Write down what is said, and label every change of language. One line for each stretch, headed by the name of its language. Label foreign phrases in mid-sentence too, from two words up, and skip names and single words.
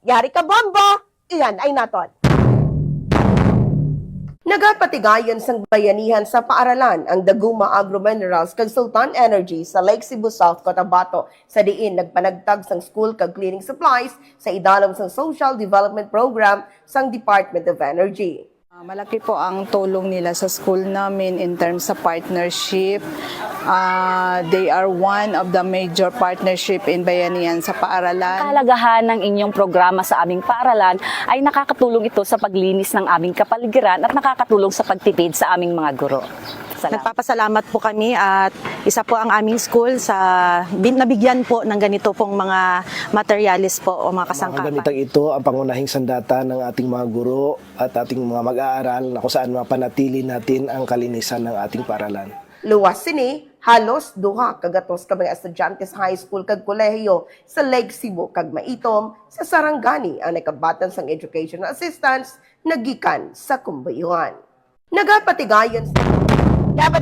Hiligaynon: Yari ka bombo, iyan ay naton. Nagapatigayon sang bayanihan sa paaralan ang Daguma Agro Minerals kag Sultan Energy sa Lake Cebu South, Cotabato. Sa diin nagpanagtag sang school kag
English: cleaning supplies
Hiligaynon: sa idalom sang Social Development Program sang Department of Energy.
Filipino: Malaki po ang tulong nila sa school namin
English: in terms
Filipino: sa partnership.
English: They are one of the major partnership in Bayanihan sa paaralan.
Filipino: Kahalagahan ng inyong programa sa aming paaralan ay nakakatulong ito sa paglinis ng aming kapaligiran at nakakatulong sa pagtipid sa aming mga guro. Salamat. Nagpapasalamat po kami at isa po ang aming school sa nabigyan po ng ganito pong mga materialis po o mga kasangkapan. Mga ganitang ito ang pangunahing sandata ng ating mga guro at ating mga mag-aaral na kung saan mapanatili natin ang kalinisan ng ating paaralan.
Hiligaynon: Luwas sini, halos duha kagatos ka mga estudyante sa
English: high school
Hiligaynon: kag kolehiyo sa Lake Cebu kag Maitom sa Sarangani ang nakabatan sang
English: educational assistance
Hiligaynon: nagikan sa kumbayuhan. Nagapatigayon sa